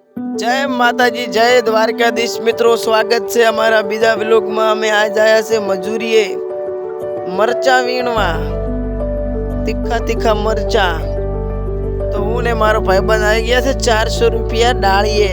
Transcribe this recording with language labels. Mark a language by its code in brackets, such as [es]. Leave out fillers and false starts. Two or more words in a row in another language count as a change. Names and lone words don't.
[hi] जय माताजी, जय द्वारकाधीश। मित्रों, स्वागत है हमारा बीजा व्लॉग में। [gu] અમે આજ આયા છે મજૂરીએ મરચા વીણવા, તીખા તીખા મરચા। તો હું ને મારો ભાઈબંધ આવી ગયા છે 400 રૂપિયા ડાળીએ।